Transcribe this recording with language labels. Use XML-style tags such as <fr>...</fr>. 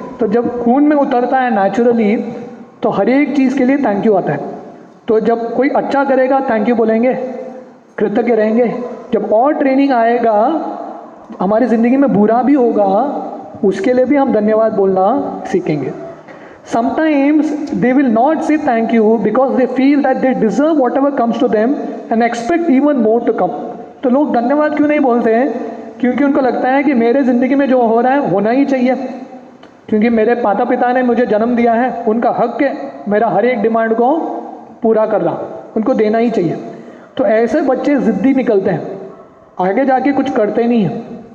<hi>तो जब खून में उतरता है नेचुरली, तो हर एक चीज़ के लिए थैंक यू आता है। तो जब कोई अच्छा करेगा थैंक यू बोलेंगे, कृतज्ञ रहेंगे। जब और ट्रेनिंग आएगा, हमारी ज़िंदगी में बुरा भी होगा, उसके लिए भी हम धन्यवाद बोलना सीखेंगे।</hi> <en>Sometimes they will not say thank you because they feel that they deserve whatever comes to them and expect even more to come.</en> <hi>तो लोग धन्यवाद क्यों नहीं बोलते हैं? क्योंकि उनको लगता है कि मेरे ज़िंदगी में जो हो रहा है होना ही चाहिए, क्योंकि मेरे माता पिता ने मुझे जन्म दिया है, उनका हक है मेरा हर एक डिमांड को पूरा करना, उनको देना ही चाहिए। तो ऐसे बच्चे ज़िद्दी निकलते हैं, आगे जाके कुछ करते नहीं हैं।</hi>